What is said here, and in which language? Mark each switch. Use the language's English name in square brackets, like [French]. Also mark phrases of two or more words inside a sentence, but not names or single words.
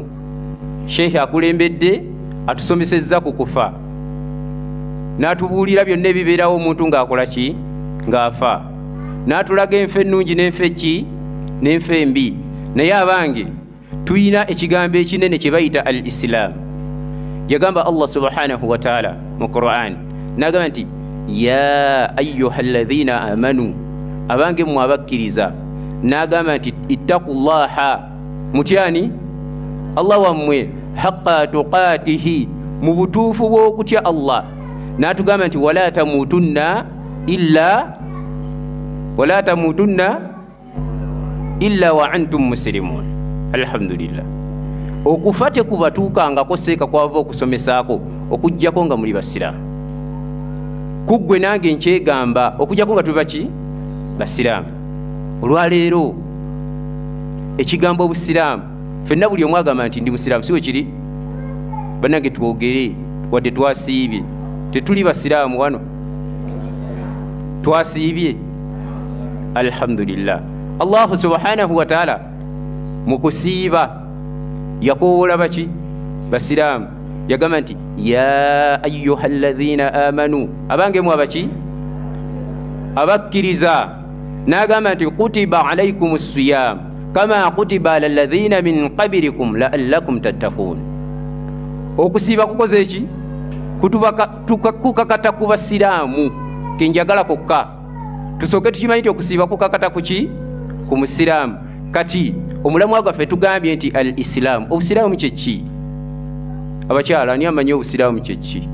[Ganda] Sheikh akulembedde atusomesezza ku kufa, n'atubuulira byonna ebibeerawo omuntu ng'akola ki? Ng'afa. N'atulaga enfe ennungi n'enfe ki? N'enfe embi. Naye abange tuyina ekigambo ekinene kye bayita al-Islam. [Arabic] Yagamba الله سبحانه وتعالى [Ganda] mu Qur'an, n'agamba nti [Arabic] يا أيها الذين آمنوا, [Ganda] abange mmwe abakkiriza. N'agamba nti ittaqullaha, mutyani Allah wammwe, [Arabic] حق تقاته, [Ganda] mu butuufu bw'okutya Allah. N'atugamba nti [Arabic] ولا تموتن إلا وأنتم مسلمون. [Ganda] Alhamdulillah. Okufa tekubatuukangako seeka kwava okusomesaako okuggyako nga muli basiraamu. Kuggwe nange nkyegamba okuggyako nga tuli baki? Basiraamu. Olwaleero ekigambo obusiraamu, ffenna buli omu agamba nti ndi musiraamu, si bwe kiri? Bannange twogere wadde twasiibye. Tetuli basiraamu wano? Twasiibye? Alhamdulillah. [Arabic] الله سبحانه وتعالى [Ganda] mu kusiiba yakoowola baki? Basiraamu. Yagamba nti [Arabic] يا أيها الذين آمنوا, [Ganda] abange mu abaki? Abakkiriza. N'agamba nti [Arabic] كتب عليكم الصيام كما كتب على الذين من قبلكم لعلكم تتقون. [Ganda] Okusiiba kukoze eki? Kukakata ku basiraamu. Kenjagala kokka tusooke tukimanyi nti okusiiba kukakata kuki? Ku musiraamu. Kati omulamu gwaffe tugambye nti al-Islam. Obusiraamu kyeki? Abakyala ani amanyi obusiraamu kyeki?